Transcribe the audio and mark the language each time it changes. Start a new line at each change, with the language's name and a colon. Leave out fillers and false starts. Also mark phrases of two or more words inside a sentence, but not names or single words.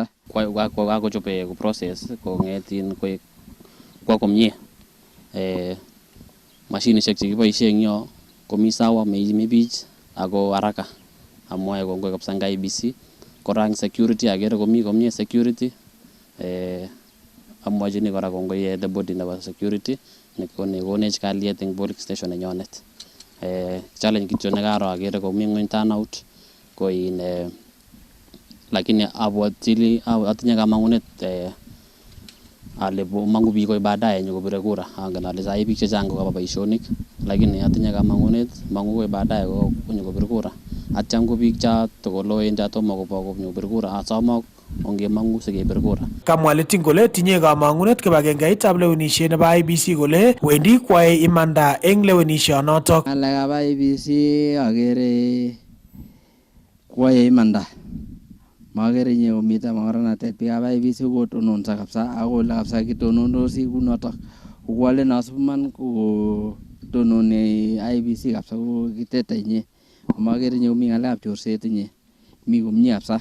Kalenjin: kakochobe ko process kongetin koek kwa komie mashinishek chekiboishe eng yo komi sawa meimi bich ako haraka amwae kongoi kabisa nga IBC korang security agere komi komie security amwachini kora kongoi
English: the body
Kalenjin: nebo security nekonech kalyet eng
English: police station
Kalenjin: nenyonet challenge kityo nekaro agere komi ngony turnout ko in lakini atinye kamangunet ale mangu biik koe baadaye nyokobire kura angen ale sai biik chechang kokaba boisionik lakini atinye kamangunet mangu koe baadaye ko nyokobire kura atyam ko biik cha tokoloen cha tomo kobo nyokobire kura asoma ongemangu sikebir kura. Kamwa Leting kole tinye kamangunet kibagengeitab lewenisiet nebo IBC kole wendi kwae imanda eng lewenishonotok. Ngalekab IBC agere kwae imanda magere nye omita maoranatet biikab IBC kotononsa kabisa akole kabisa kitonondosi kunotok ukwale nasuman ko tonone IBC kabisa ko kitete nye magere nye omi ngalekab chorset nye mi komie kabisa.